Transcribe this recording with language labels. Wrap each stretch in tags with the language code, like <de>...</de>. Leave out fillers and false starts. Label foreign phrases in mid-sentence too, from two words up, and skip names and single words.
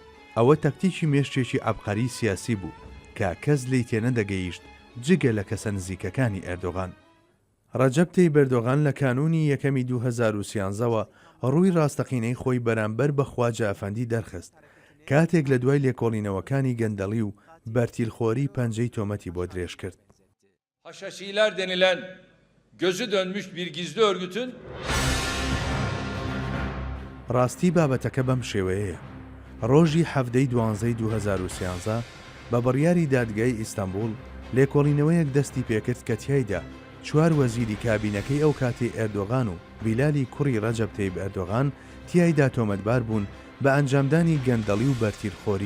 <ckb>ئەوە تەکتیکی مێشتێکی عەبقەری سیاسی بوو کە کەس لی تێنە دەگەیشت جگە لە کەسە نزیکەکانی ئەردۆغان. ڕەجەب تەیب ئەردۆغان لە کانونی یەکەمی 2013ەوە ڕووی ڕاستەقینەی خۆی بەرامبەر بە خواجە ئەفەندی دەرخست کاتێک لە دوای لێکۆڵینەوەکانی گەندەڵی و بەرتیلخۆری پەنجەی تۆمەتی بۆ درێژ کرد.</ckb> <tr>Haşhaşiler denilen gözü dönmüş bir gizli örgütün</tr> <ckb>ڕاستی بابەتەکە بەم شێوەیەیە. ڕۆژی هەفتەی 12 2013 بە بڕیاری دادگای ئیستانبول لێکۆڵینەوەیەک دەستی پێکرد کە تیایدا 4 وەزیری کابینەکەی ئەو کاتی ئەردۆغان و بیلالی کوڕی ڕەجەب تەیب ئەردۆغان تیایدا تۆمەتبار بوون بە ئەنجامدانی گەندەڵی و بەرتیلخۆری.</ckb>